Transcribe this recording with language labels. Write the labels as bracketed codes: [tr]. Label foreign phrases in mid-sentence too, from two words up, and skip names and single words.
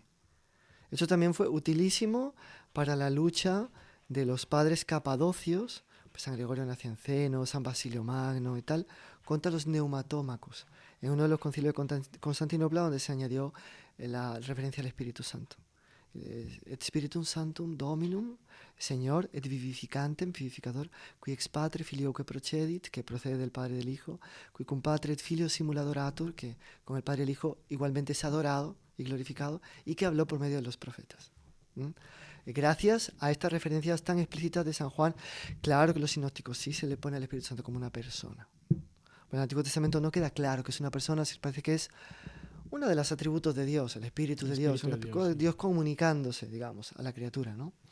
[es] Eso también fue utilísimo para la lucha de los padres capadocios, pues San Gregorio Nacianceno, San Basilio Magno y tal, contra los neumatómacos, en uno de los concilios de Constantinopla, donde se añadió la referencia al Espíritu Santo. [la] Et Spiritum Sanctum Dominum, Señor, et vivificantem, vivificador, qui ex Patre filioque procedit, [es] que procede del Padre y del Hijo, [la] qui cum Patre et Filio simul adoratur, [es] que con el Padre y el Hijo igualmente es adorado y glorificado, y que habló por medio de los profetas. Gracias a estas referencias tan explícitas de San Juan, claro que los sinópticos sí se le pone al Espíritu Santo como una persona. Bueno, en el Antiguo Testamento no queda claro que es una persona, parece que es uno de los atributos de Dios, el Espíritu de Dios, Dios comunicándose, digamos, a la criatura, ¿no?